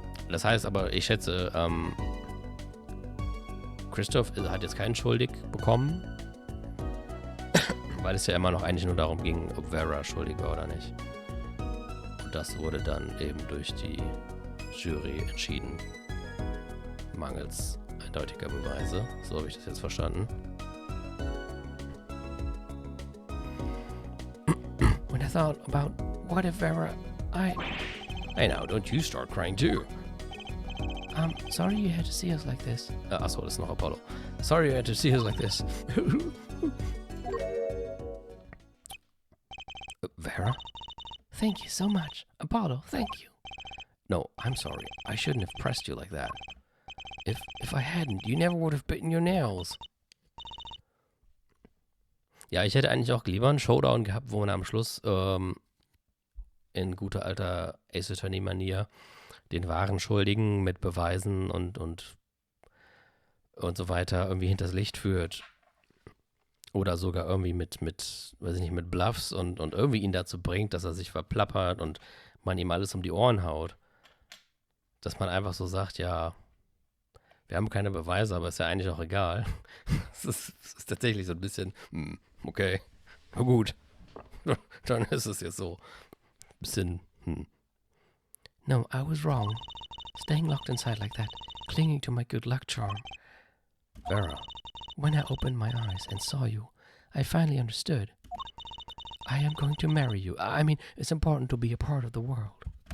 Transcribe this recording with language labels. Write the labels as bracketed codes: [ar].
[de] Das heißt aber, ich schätze, Christoph hat jetzt keinen schuldig bekommen, weil es ja immer noch eigentlich nur darum ging, ob Vera schuldig war oder nicht. Und das wurde dann eben durch die Jury entschieden, mangels eindeutiger Beweise. So habe ich das jetzt verstanden. [en] When I thought about what if Vera, Hey now, don't you start crying too. I'm sorry you had to see us like this. [de] Achso, das ist noch Apollo. [en] Sorry you had to see us like this. Vera? Thank you so much. Apollo, thank you. No, I'm sorry. I shouldn't have pressed you like that. If I hadn't, you never would have bitten your nails. [de] Ja, ich hätte eigentlich auch lieber einen Showdown gehabt, wo man am Schluss in guter alter Ace Attorney-Manier den wahren Schuldigen mit Beweisen und so weiter irgendwie hinters Licht führt. Oder sogar irgendwie mit weiß ich nicht, mit Bluffs und irgendwie ihn dazu bringt, dass er sich verplappert und man ihm alles um die Ohren haut. Dass man einfach so sagt, ja, wir haben keine Beweise, aber ist ja eigentlich auch egal. Es ist tatsächlich so ein bisschen, okay, na gut, dann ist es jetzt so ein bisschen, [en] No, I was wrong. Staying locked inside like that, clinging to my good luck charm. Vera. When I opened my eyes and saw you, I finally understood. I am going to marry you. I mean, it's important to be a part of the world.